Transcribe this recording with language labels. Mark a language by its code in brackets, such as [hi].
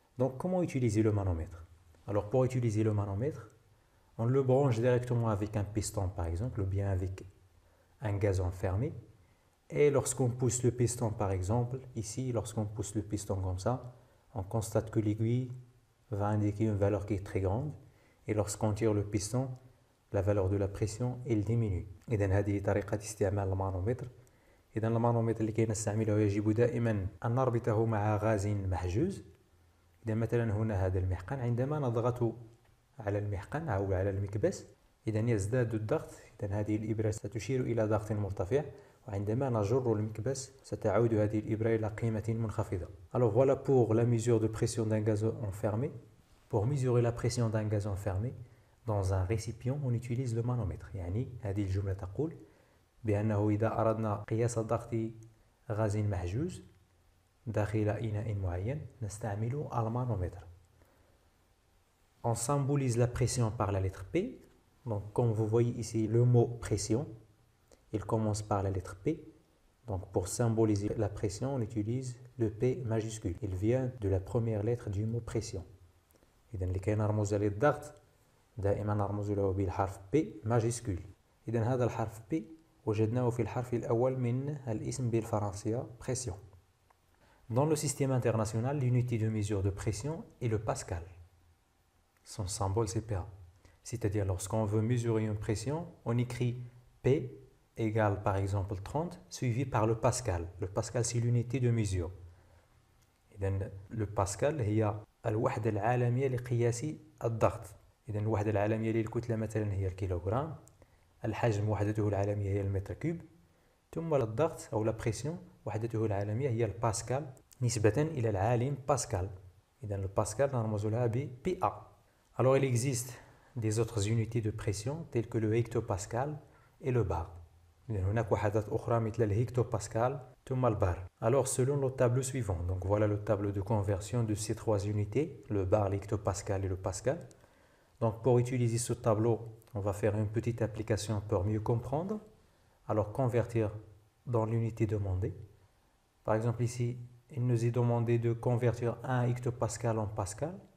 [fr] Donc comment utiliser le manomètre? Alors pour utiliser le manomètre, on le branche directement avec un piston par exemple ou bien avec un gazon fermé. Et lorsqu'on pousse le piston par exemple, ici lorsqu'on pousse le piston comme ça, on constate que l'aiguille va indiquer une valeur qui est très grande. Et lorsqu'on tire le piston, la valeur de la pression elle diminue. [ar] إذن هذه طريقة استعمال المانومتر. إذن المانومتر اللي كنستعمله يجب دائما أن نربطه مع غاز محجوز. إذا مثلا هنا هذا المحقن عندما نضغط على المحقن أو على المكبس إذن يزداد الضغط. إذن هذه الإبرة ستشير إلى ضغط مرتفع وعندما نجر المكبس ستعود هذه الإبرة إلى قيمة منخفضة. [fr] Alors voilà pour la mesure de pression d'un gaz enfermé. Pour mesurer la pression d'un gaz enfermé dans un récipient on utilise le manomètre. [ar] يعني هذه الجملة تقول بأنه إذا أردنا قياس ضغط غاز محجوز داخل إناء معين نستعمل المانومتر. [fr] On symbolise la pression par la lettre P. Donc comme vous voyez ici le mot pression, il commence par la lettre P. Donc pour symboliser la pression, on utilise le P majuscule. Il vient de la première lettre du mot pression. [ar] إذن لكي نرمز للضغط دائما نرمز له بالحرف [fr] P majuscule. [ar] إذن هذا الحرف P وجدناه في الحرف الأول من الاسم بالفرنسية pression. [fr] Dans le système international, l'unité de mesure de pression est le pascal. Son symbole c'est PA. C'est-à-dire lorsqu'on veut mesurer une pression, on écrit P égale par exemple 30 suivi par le pascal. Le pascal c'est l'unité de mesure. [ar] إذن le pascal هي الوحدة العالمية لقياس الضغط. إذن الوحدة العالمية للكتلة مثلا هي الكيلوغرام. الحجم وحدته العالمية هي المتر كوب. ثم الضغط أو لا بريسيون وحدته العالمية هي الباسكال نسبة إلى العالم باسكال. إذن الباسكال نرمز لها ب PA. [fr] Alors il existe des autres unités de pression telles que le hectopascal et le bar. [ar] هناك وحدات أخرى مثل الهكتوباسكال ثم البار. [fr] Alors selon le tableau suivant, donc voilà le tableau de conversion de ces trois unités, le bar, l'hectopascal et le pascal. Donc pour utiliser ce tableau, on va faire une petite application pour mieux comprendre. Alors convertir dans l'unité demandée. Par exemple ici, il nous est demandé de convertir 1 hectopascal en pascal.